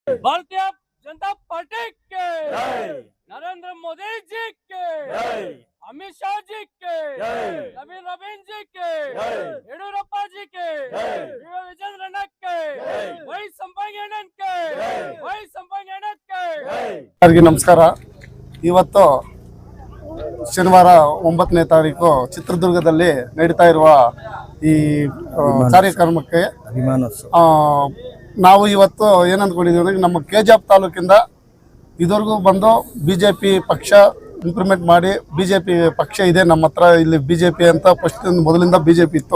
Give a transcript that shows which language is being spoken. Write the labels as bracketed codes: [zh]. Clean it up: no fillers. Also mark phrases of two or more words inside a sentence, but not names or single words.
[hi] भारतीय जनता पार्टी के नरेंद्र मोदी जी के अमित शाह जी के नवीन जी के येडियूरप्पा जी के विजेंद्र के वೈ संपंगಣ್ಣನ್ के वೈ संपंगಣ್ಣನ್ के [kn] ನಮಸ್ಕಾರ। ಇವತ್ತು ಶನಿವಾರ 9ನೇ ತಾರೀಕು ಚಿತ್ರದುರ್ಗದಲ್ಲಿ ನಡೀತಾ ಇರುವ ಈ ಕಾರ್ಯಕ್ರಮಕ್ಕೆ ನಾವು ಇವತ್ತು ಏನಂದ್ಕೊಂಡಿದ್ದೀವಿ ಅಂದರೆ ನಮ್ಮ ಕೆಜಿಎಫ್ ತಾಲೂಕಿಂದ ಇದುವರೆಗೂ ಬಂದು ಬಿಜೆಪಿ ಪಕ್ಷ ಇಂಪ್ಲಿಮೆಂಟ್ ಮಾಡಿ ಬಿಜೆಪಿ ಪಕ್ಷ ಇದೆ ನಮ್ಮ ಹತ್ರ ಇಲ್ಲಿ ಬಿಜೆಪಿ ಅಂತ ಫಸ್ಟ್ ಮೊದಲಿಂದ ಬಿಜೆಪಿ ಇತ್ತು।